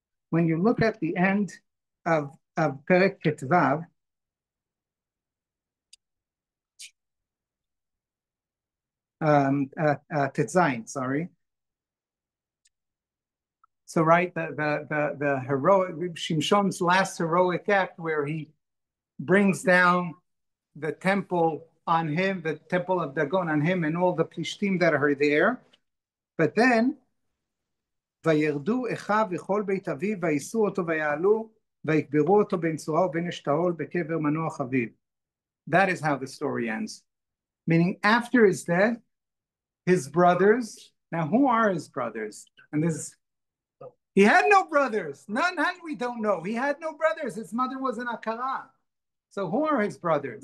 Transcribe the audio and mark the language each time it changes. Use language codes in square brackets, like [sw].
[en] When you look at the end of Perek Ketvav, Tetzain, sorry. So right, the heroic Shimshon's last heroic act, where he brings down the temple on him, the temple of Dagon on him, and all the Plishtim that are there. But then, [he] וירדו אחיו וכל בית אביו, וייסעו אותו ויעלו, ויקברו אותו בין צורה ובין אשתאול בקבר מנוח אביו. [en] That is how the story ends. Meaning, after his death, his brothers. Now, who are his brothers? And this is. He had no brothers. None we don't know. He had no brothers. His mother was an Akara. So who are his brothers?